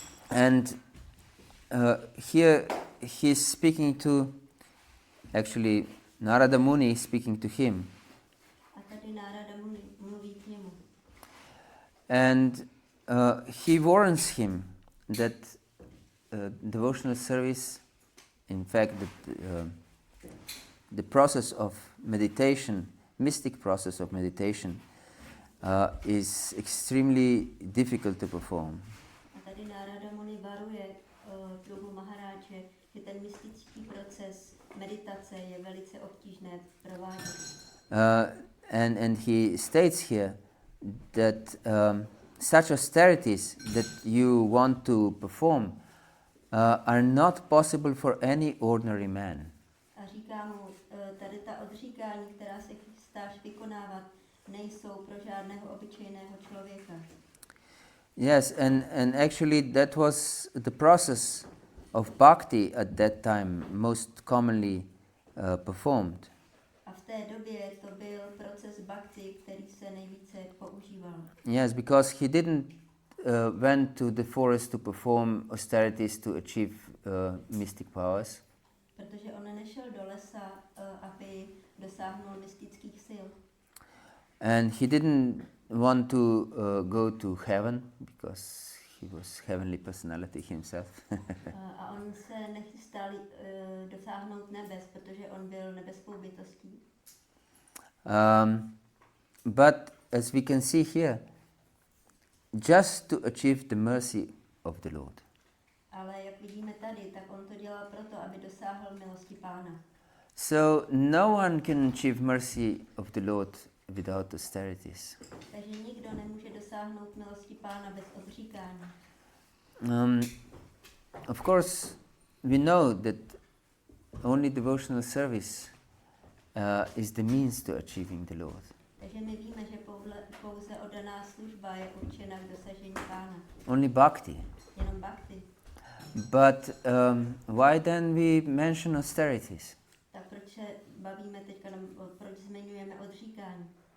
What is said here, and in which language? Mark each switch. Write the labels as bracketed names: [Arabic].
[English] And here he's speaking to, actually Narada Muni is speaking to him. [Czech] A tady Narada Muni mluví k němu. [English] And he warns him that devotional service, in fact, the process of meditation, mystic process of meditation, is extremely difficult to perform. [Czech] A tady Narada Muni varuje druhu Maharáče, že ten mystický proces meditace je velice obtížné provádět. [English] And he states here that such austerities that you want to perform are not possible for any ordinary man. [Czech] A říká mu, tady ta odříkání, která se chystáš vykonávat, nejsou pro žádného obyčejného člověka. [English] Yes, and actually that was the process of bhakti at that time most commonly performed. [Czech] A v té době to byl proces bhakti, který se nejvíce používal. [English] Yes, because he didn't went to the forest to perform austerities to achieve mystic powers. [Czech] Protože on nešel do lesa, aby dosáhnul mystických sil. [English] And he didn't want to go to heaven because he was heavenly personality himself. [Czech] A on se nechystal dosáhnout nebes, protože on byl nebeskou bytostí. [English] But as we can see here, just to achieve the mercy of the Lord. [Czech] Ale jak vidíme tady, tak on to dělal proto, aby dosáhl milosti Pána. [English] So no one can achieve mercy of the Lord without austerities. [Czech] Takže nikdo nemůže dosáhnout milosti Pána bez odříkání. [English] Of course, we know that only devotional service is the means to achieving the Lord. [Czech] Takže my víme, že pouze oddaná služba je určena k dosažení Pána. [English] Only bhakti. [Czech] Jenom bhakti. [English] But why then we mention austerities? [Czech] Tak proč se bavíme teďka, proč zmiňujeme odříkání?